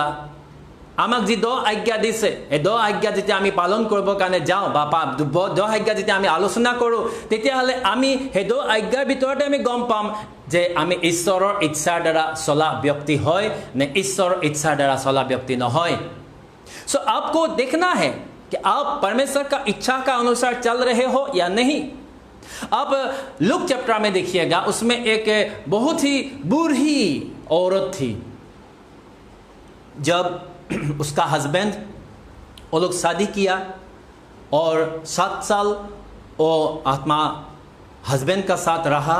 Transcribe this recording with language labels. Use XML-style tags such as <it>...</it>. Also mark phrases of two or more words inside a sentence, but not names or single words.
<as>আমাক যি 10 আজ্ঞা দিছে, এই 10 আজ্ঞা যেতিয়া আমি পালন কৰিবৰ কাৰণে যাওঁ বা 10 আজ্ঞা যেতিয়া আমি আলোচনা কৰোঁ, তেতিয়াহ'লে আমি সেই 10 আজ্ঞাৰ ভিতৰতে আমি গম পাম যে আমি ঈশ্বৰৰ ইচ্ছাৰ দ্বাৰা চলা ব্যক্তি হয় নে ঈশ্বৰৰ ইচ্ছাৰ দ্বাৰা চলা ব্যক্তি নহয়।</as> <hi>सो आपको देखना है कि आप परमेश्वर का इच्छा का अनुसार चल रहे हो या नहीं। अब लूक चैप्टर में देखिएगा, उसमें एक बहुत ही बूढ़ी औरत थी। जब उसका हस्बैंड, वो लोग शादी किया और 7 साल वो आत्मा हस्बैंड का साथ रहा।</hi>